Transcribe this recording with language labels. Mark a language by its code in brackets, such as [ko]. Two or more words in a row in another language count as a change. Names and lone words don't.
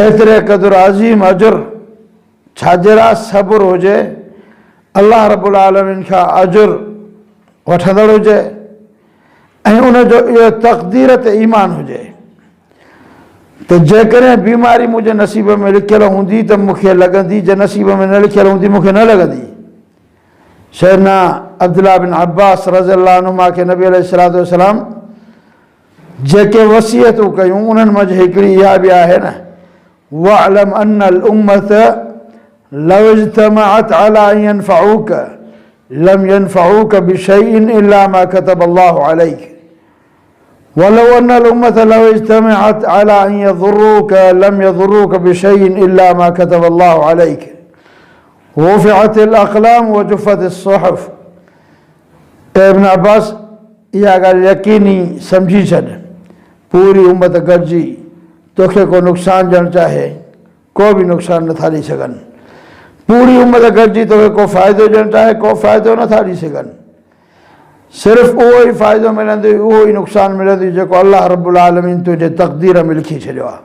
[sd] एतिरे क़दुरु अज़ीम अजुर छाजरा सबुर हुजे, अल्लाह [ar] رب العالمين [sd] खां अजुर वठंदड़ हुजे ऐं उनजो इहो तक़दीर ते ईमान हुजे त जेकॾहिं बीमारी मुंहिंजे नसीब में लिखियल हूंदी त मूंखे लॻंदी, जे नसीब में न लिखियल हूंदी मूंखे न लॻंदी। सैदना अब्दुल्लाह बिन अब्बास [ar] رضي الله عنهما [sd] खे नबी [ar] عليه الصلاة والسلام [sd] जेके वसियतूं कयूं उन्हनि मंझि हिकिड़ी इहा बि आहे न, [ar] واعلم أن الأمة لو اجتمعت على أن ينفعوك لم ينفعوك بشيء إلا ما كتب الله عليك ولو أن الأمة لو اجتمعت على أن يضروك لم يضروك بشيء إلا ما كتب الله عليك رفعت الأقلام و جفت الصحف. [sd] इब्न अब्बास इहा ॻाल्हि यकीनी सम्झी छॾ, पूरी उम्मत गॾिजी तोखे को नुक़सानु ॾियणु चाहे को बि नुक़सानु नथा ॾेई सघनि, पूरी उम्मत गॾिजी तोखे को फ़ाइदो ॾियणु चाहे को फ़ाइदो नथा ॾेई सघनि। सिर्फ़ु उहो ई फ़ाइदो मिलंदो, उहो ई नुक़सानु मिलंदो जेको अल्लाह [ar] رب العالمين [sd] तुंहिंजे तक़दीर में लिखी छॾियो आहे।